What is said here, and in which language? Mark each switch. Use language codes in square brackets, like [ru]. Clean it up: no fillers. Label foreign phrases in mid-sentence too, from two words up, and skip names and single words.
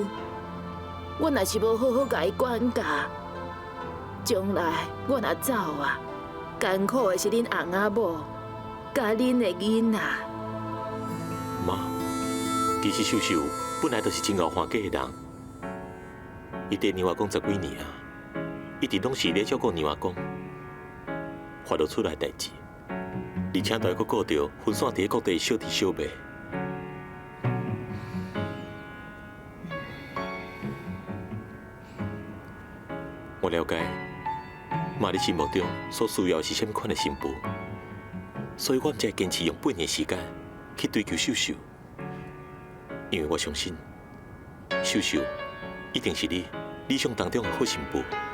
[nan] 我若是无好好甲伊管教，将来我若走啊，艰苦的是恁翁仔某，甲恁的囡仔。妈，其实秀秀本来就是真敖还家的人。伊伫娘外公10几年啊，一直拢是咧照顾娘外公，发到厝内代志，而且都还佫顾着分散伫各地的小弟小妹。我了解，妈你心目中所需要的是什么款的新妇，所以我才会坚持用半年时间去追求秀秀，因为我相信秀秀一定是你理想当中的好媳妇。